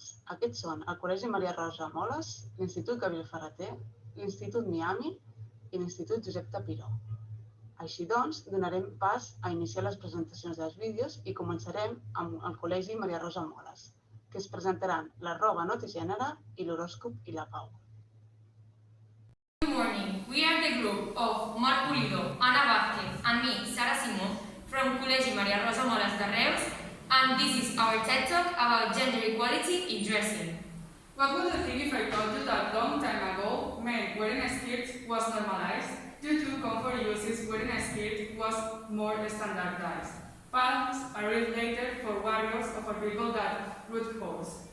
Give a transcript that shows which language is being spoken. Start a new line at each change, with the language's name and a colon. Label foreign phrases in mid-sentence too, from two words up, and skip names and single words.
Catalan: Aquests són el Col·legi Maria Rosa Moles, l'Institut Gabriel Ferrater, l'Institut Miami i l'Institut Josep Tapiró. Així doncs, donarem pas a iniciar les presentacions dels vídeos i començarem amb el Col·legi Maria Rosa Moles, que es presentaran la roba no té gènere i l'horòscop i la pau.
English: Good morning. We are the group of Marc Pulido, Ana Vázquez, and me, Sara Simó, from Col·legi Maria Rosa Moles de Reus, and this is our TED Talk about gender equality in dressing. What would you think if I told you that long time ago, men wearing skirts was normalized? Due to comfort uses, wearing a skirt was more standardized. Pants arrived later for warriors or for people that root horse.